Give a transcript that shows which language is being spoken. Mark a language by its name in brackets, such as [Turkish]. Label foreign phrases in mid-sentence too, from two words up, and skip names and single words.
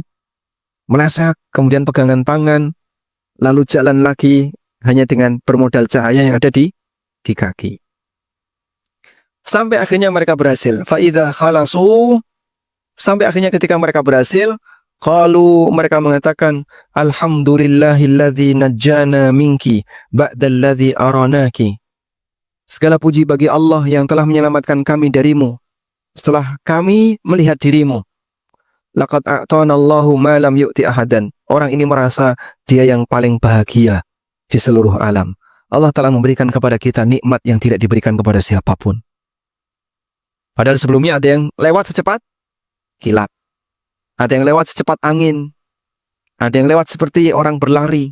[Indonesian] Meleset, kemudian pegangan tangan, lalu jalan lagi hanya dengan bermodal cahaya yang ada di kaki. Sampai akhirnya mereka berhasil. [Arabic] فإذا خلصوا, [Indonesian] sampai akhirnya ketika mereka berhasil, qalu, mereka mengatakan, [Arabic] الحمد لله الذي نجانا منك بعد الذي أراناك. [Indonesian] Segala puji bagi Allah yang telah menyelamatkan kami darimu setelah kami melihat dirimu. [Arabic] لقد أعطانا الله ما لم يعط أحدا. [Indonesian] Orang ini merasa dia yang paling bahagia di seluruh alam. Allah telah memberikan kepada kita nikmat yang tidak diberikan kepada siapapun. Padahal sebelumnya ada yang lewat secepat kilat. Ada yang lewat secepat angin. Ada yang lewat seperti orang berlari.